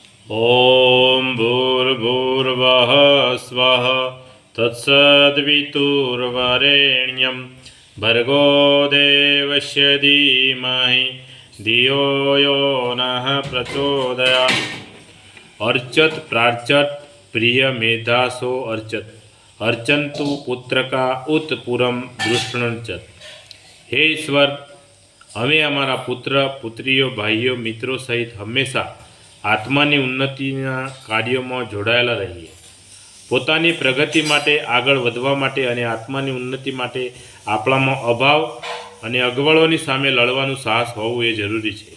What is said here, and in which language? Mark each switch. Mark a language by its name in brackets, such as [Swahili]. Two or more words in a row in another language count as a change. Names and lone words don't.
[Sanskrit] ॐ भूर्भुवः स्वः तत्सद्वितुर्वरेण्यं भर्गो देवस्य धीमहि धियो यो नः प्रचोदयात्। अर्चत प्रार्चत प्रिय मेधासो अर्चत अर्चंतु पुत्रका उत्पुरम दृष्णचत। हे ईश्वर, [Gujarati] અમે અમારા પુત્ર પુત્રીઓ ભાઈઓ મિત્રો સહિત હંમેશા આત્માની ઉન્નતિના કાર્યોમાં જોડાયેલા રહીએ। પોતાની પ્રગતિ માટે, આગળ વધવા માટે અને આત્માની ઉન્નતિ માટે આપણામાં અભાવ અને અગવડોની સામે લડવાનું સાહસ હોવું એ જરૂરી છે।